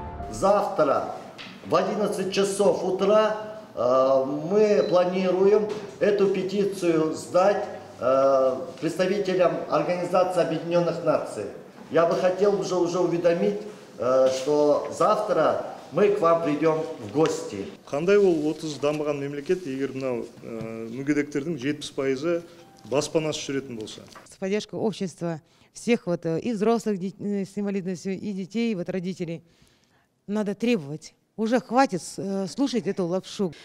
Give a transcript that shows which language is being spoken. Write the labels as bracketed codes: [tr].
[ru] завтра в 11 часов утра мы планируем эту петицию сдать представителям Организации Объединенных Наций. Я бы хотел уже уведомить, что завтра мы к вам придем в гости. [kk] Қандай ол 30 дамыған мемлекет, егер мынау мүгедектердің 70% баспанасыз жүретін болса? [ru] С поддержкой общества, всех вот и взрослых с инвалидностью, и детей, вот родителей, надо требовать. Уже хватит слушать эту лапшу.